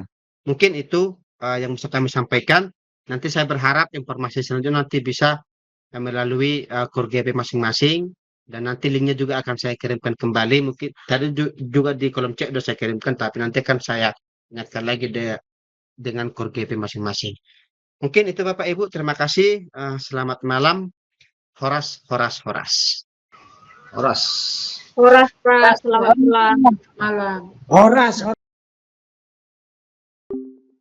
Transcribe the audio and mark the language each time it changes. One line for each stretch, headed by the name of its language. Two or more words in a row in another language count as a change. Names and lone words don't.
Indonesian: Mungkin itu yang bisa kami sampaikan. Nanti saya berharap informasi selanjutnya nanti bisa melalui core GP masing-masing, dan nanti linknya juga akan saya kirimkan kembali. Mungkin tadi juga di kolom chat sudah saya kirimkan, tapi nanti akan saya ingatkan lagi dengan core GP masing-masing. Mungkin itu Bapak Ibu, terima kasih. Selamat malam. Horas, horas, horas. Horas. Horas, Pak. Selamat malam. Horas.